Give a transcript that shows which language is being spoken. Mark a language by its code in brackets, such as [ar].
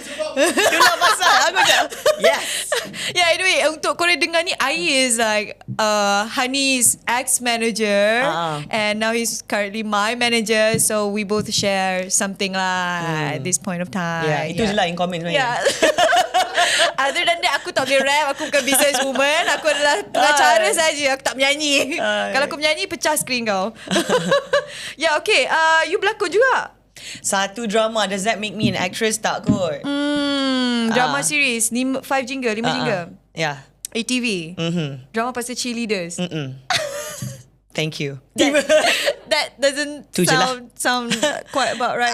[ms] Itulah pasal aku cakap. Yes. [en] Yeah, anyway, [ms] untuk korang dengar ni, [en] I is like Hunny's ex-manager, and now he's currently my manager, so we both share something lah at this point of time. [ms] Yeah, itu je lah [en] in common [ms] sebenarnya. Other than that, aku tak boleh rap, aku bukan business woman, aku adalah pengacara saja, aku tak menyanyi. Kalau aku menyanyi, pecah skrin kau. Okay, you berlakon juga? Satu drama, [en] does that make me an actress? [ms] Tak kot. [en] Drama series, 5 jingle, 5 jingle. Yeah. [ms] ATV. Drama pasal cheerleaders. [en] Thank you. That doesn't sound quite about right.